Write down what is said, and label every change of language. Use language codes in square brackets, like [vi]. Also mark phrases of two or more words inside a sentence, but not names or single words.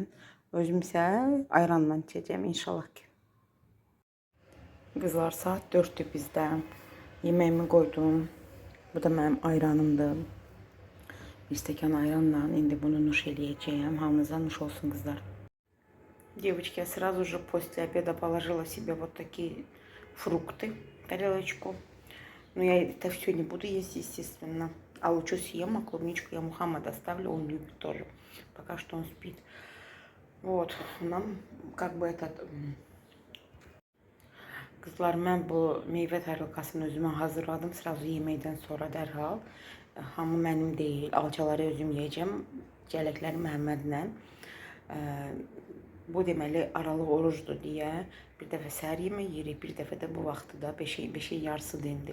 [az] Özüm isə ayranla içəcəyəm inşallah ki. Qızlar, saat 4'dür bizdə. Yeməyimi qoydum. Bu da mənim ayranımdır. Bir stəkan ayranla indi bunu nuş eləyəcəyəm. Hamınıza nuş olsun, qızlar. [ru] Девочки, я сразу же после обеда положила себе вот такие фрукты в тарелочку. Но я это все не буду есть, естественно. А лучше съем, а клубничку я Мухаммаду оставлю, он любит тоже. Пока что он спит. Вот, нам как бы этот... [az] Qızlar, mən bu meyvə tərəvəzini özümə hazırladım. Sırası yeməkdən sonra dərhal. Hamı mənim deyil, alçaları özüm yiyəcəm. Cələkləri Məhəmmədlə. Bu deməli aralıq orucdur deyə bir dəfə səhər yemək yeyirik, bir dəfə də bu vaxtda 5-in yarısıdır indi.